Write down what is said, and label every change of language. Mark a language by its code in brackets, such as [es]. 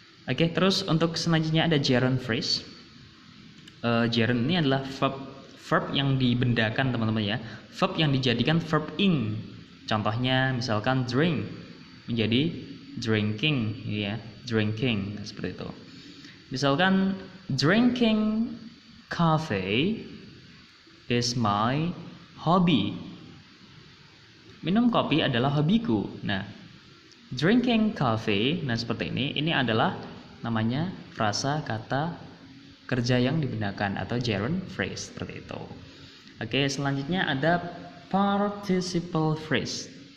[id] Oke, terus untuk selanjutnya ada gerund phrase. Gerund ini adalah verb yang dibendakan teman-teman ya, verb yang dijadikan verb ing. Contohnya misalkan drink menjadi drinking ya, drinking seperti itu. [en] Misalkan drinking coffee is my hobby. [id] Minum kopi adalah hobiku. Nah, drinking coffee, nah seperti ini adalah namanya frasa kata kerja yang digunakan atau gerund phrase seperti itu. Oke, selanjutnya ada participle phrase.